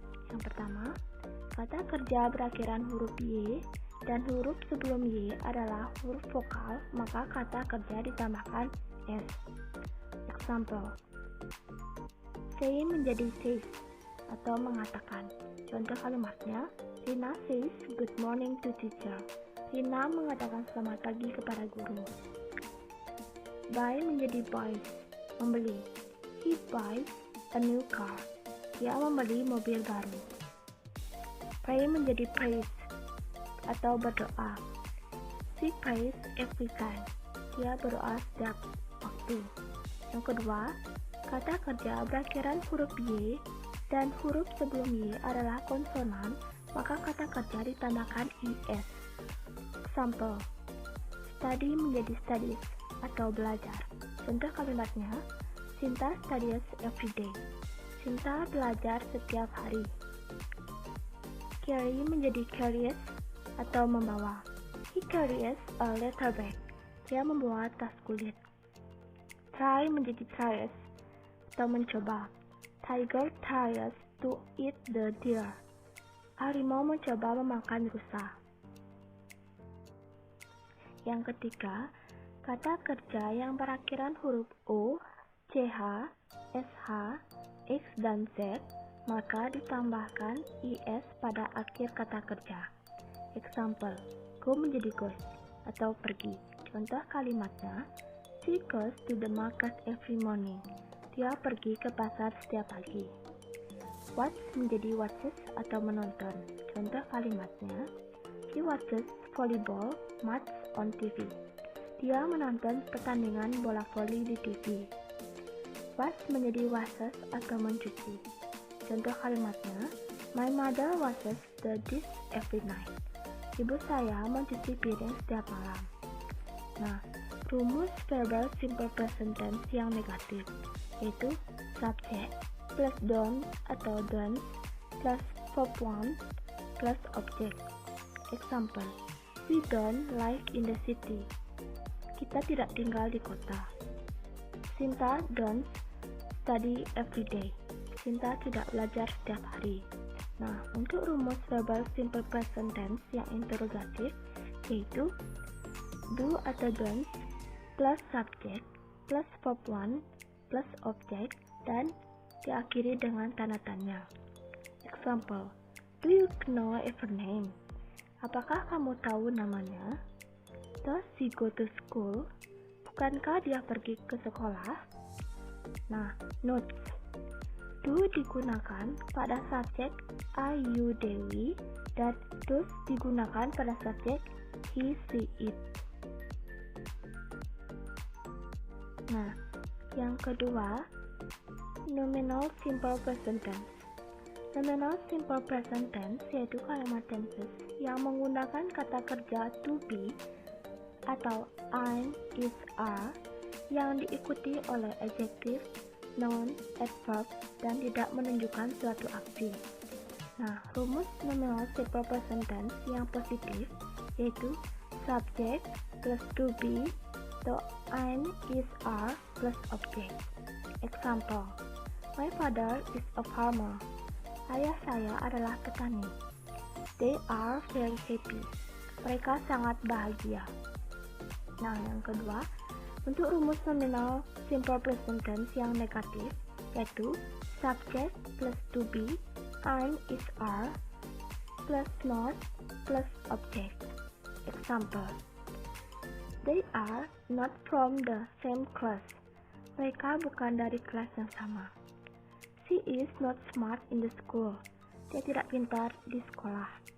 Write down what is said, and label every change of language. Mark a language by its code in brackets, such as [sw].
[id] Yang pertama, kata kerja berakhiran huruf y dan huruf sebelum y adalah huruf vokal, maka kata kerja ditambahkan s. Example, say menjadi says atau mengatakan. Contoh kalimatnya, [en] Rina says good morning to teacher. [id] Rina mengatakan selamat pagi kepada guru. Buy menjadi buys, membeli. [en] He buys a new car. [id] Dia membeli mobil baru. [en] Pray menjadi praise atau berdoa. She prays every time. [id] Dia berdoa setiap waktu. Yang kedua, kata kerja berakhiran huruf y dan huruf sebelum y adalah konsonan, maka kata kerja ditambahkan is. Example, study menjadi studies atau belajar. Contoh kalimatnya, [en] Sinta studies every day. [id] Sinta belajar setiap hari. Carry menjadi carries atau membawa. [en] He carries a leather bag. [id] Dia membawa tas kulit. Try menjadi tries atau mencoba. [en] Tiger tries to eat the deer. [id] Harimau mencoba memakan rusa. Yang ketiga, kata kerja yang berakhiran huruf o, ch, sh, x, dan z, maka ditambahkan is pada akhir kata kerja. Example, go menjadi goes atau pergi. Contoh kalimatnya, [en] she goes to the market every morning. [id] Dia pergi ke pasar setiap pagi. Watch menjadi watches atau menonton. Contoh kalimatnya, [en] he watches volleyball match on TV. [id] Dia menonton pertandingan bola voli di TV. Wash menjadi washes atau mencuci. Contoh kalimatnya, [en] my mother washes the dish every night. [id] Ibu saya mencuci piring setiap malam. Nah, rumus verbal simple present tense yang negatif yaitu subject plus don't atau don't plus verb one plus object. [en] Example, we don't live in the city. [id] Kita tidak tinggal di kota. [en] Sinta don't study every day. [id] Sinta tidak belajar setiap hari. Nah, untuk rumus verbal simple present tense yang interrogatif yaitu do atau don't plus subject plus verb one plus object dan diakhiri dengan tanda tanya. [en] Example, do you know her name? [id] Apakah kamu tahu namanya? [en] Does she go to school? [id] Bukankah dia pergi ke sekolah? Nah, notes. Do digunakan pada subjek I, you, Dewi dan does digunakan pada subjek he, she, it. Nah, yang kedua, nominal simple present tense. Nominal simple present tense yaitu kalimat tenses yang menggunakan kata kerja to be atau I'm, is, are yang diikuti oleh adjektif, noun, adverb, dan tidak menunjukkan suatu aksi. Nah, rumus nominal simple present tense yang positif yaitu subject plus to be to am is are plus object. [en] Example, my father is a farmer. [id] Ayah saya adalah petani. [en] They are very happy. [id] Mereka sangat bahagia. Nah, yang kedua, untuk rumus nominal simple present tense yang negatif yaitu subject plus to be am is are plus not plus object. [en] Example, they are not from the same class. [id] Mereka bukan dari kelas yang sama. [en] She is not smart in the school. [id] Dia tidak pintar di sekolah.